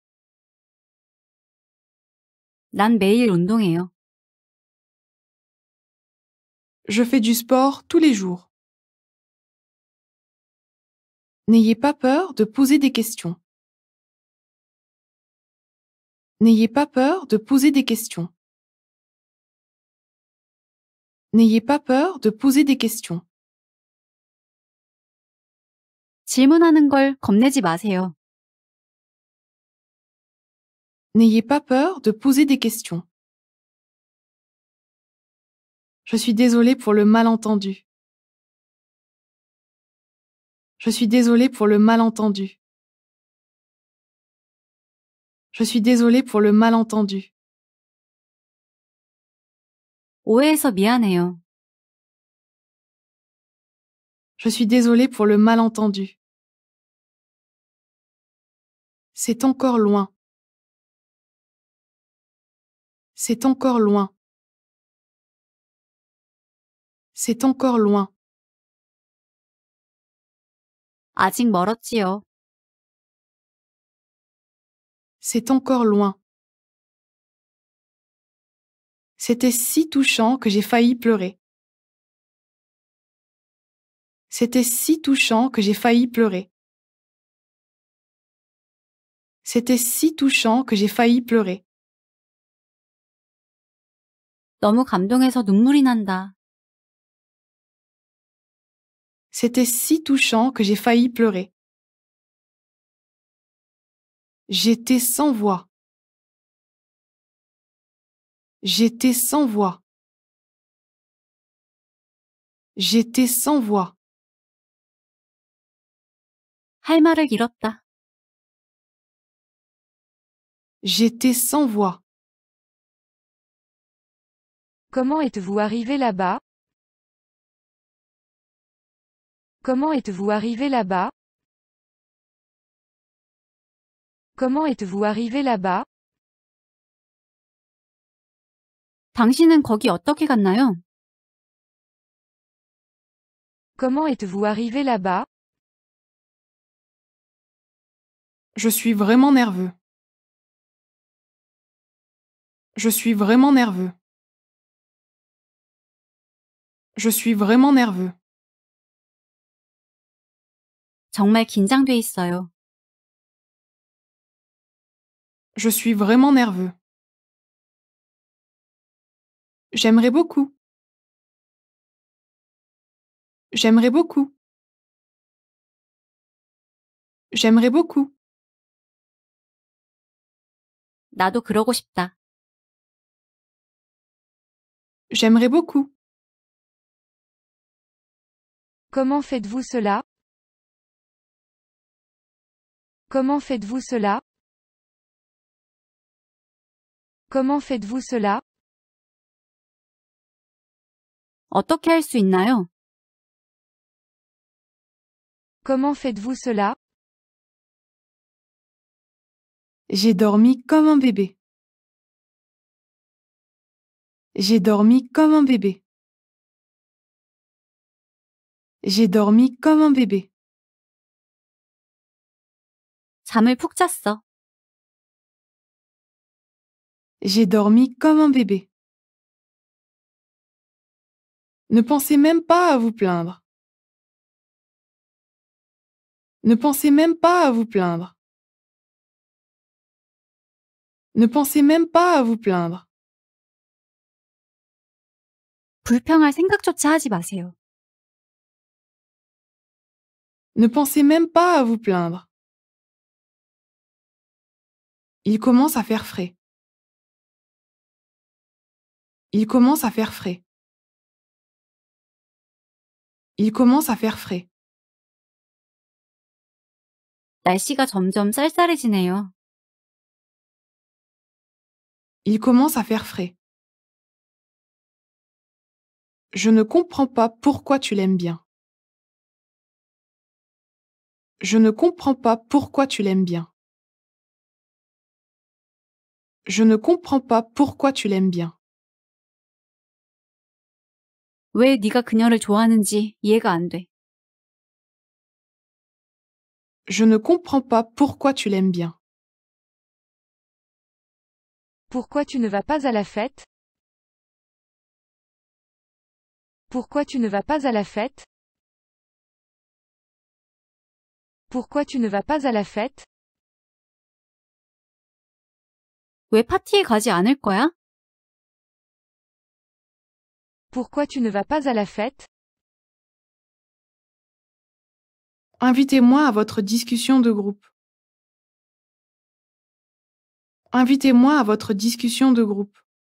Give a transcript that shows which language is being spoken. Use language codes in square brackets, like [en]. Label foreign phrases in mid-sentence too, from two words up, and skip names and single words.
[ko] 난 매일 운동해요. [fr] Je fais du sport tous les jours. N'ayez pas peur de poser des questions. N'ayez pas peur de poser des questions. N'ayez pas peur de poser des questions. [ko] 질문하는 걸 겁내지 마세요. [fr] N'ayez pas peur de poser des questions. Je suis désolée pour le malentendu. Je suis désolée pour le malentendu. Je suis désolée pour le malentendu. [ko] 오해해서 미안해요. [fr] Je suis désolée pour le malentendu. C'est encore loin. C'est encore loin. C'est encore loin. [ko] 아직 멀었지요. [fr] C'est encore loin. C'était si touchant que j'ai failli pleurer. C'était si touchant que j'ai failli pleurer. C'était si touchant que j'ai failli pleurer. [ko] 너무 감동해서 눈물이 난다. [fr] C'était si touchant que j'ai failli pleurer. J'étais sans voix. J'étais sans voix. J'étais sans voix. [ko] 할 말을 잃었다. [fr] J'étais sans voix. Comment êtes-vous arrivé là-bas? Comment êtes-vous arrivé là-bas? Comment êtes-vous arrivé là-bas? [ko] 당신은 거기 어떻게 갔나요? [fr] Comment êtes-vous arrivé là-bas? Je suis vraiment nerveux. Je suis vraiment nerveux. Je suis vraiment nerveux. [ko] 정말 긴장돼 있어요. [fr] Je suis vraiment nerveux. J'aimerais beaucoup. J'aimerais beaucoup. J'aimerais beaucoup. [ko] 나도 그러고 싶다. [fr] J'aimerais beaucoup. Comment faites-vous cela? Comment faites-vous cela? Comment faites-vous cela? [ko] 어떻게 할 수 있나요? [fr] Comment faites-vous cela? J'ai dormi comme un bébé. J'ai dormi comme un bébé. J'ai dormi comme un bébé. [ko] 잠을 푹 잤어. [fr] J'ai dormi comme un bébé. Ne pensez même pas à vous plaindre. Ne pensez même pas à vous plaindre. Ne pensez même pas à vous plaindre. [ko] 불평할 생각조차 하지 마세요. [fr] Ne pensez même pas à vous plaindre. Il commence à faire frais. Il commence à faire frais. Il commence à faire frais. [ko] 날씨가 점점 쌀쌀해지네요. [fr] Il commence à faire frais. Je ne comprends pas pourquoi tu l'aimes bien. Je ne comprends pas pourquoi tu l'aimes bien. Je ne comprends pas pourquoi tu l'aimes bien. [ko] 왜 네가 그녀를 좋아하는지 이해가 안 돼. [fr] Je ne comprends pas pourquoi tu l'aimes bien. Pourquoi tu ne vas pas à la fête? Pourquoi tu ne vas pas à la fête? Pourquoi tu ne vas pas à la fête? [ko] 왜 파티에 가지 않을 거야? [fr] Pourquoi tu ne vas pas à la fête? Invitez-moi à votre discussion de groupe. Invitez-moi à votre discussion de groupe.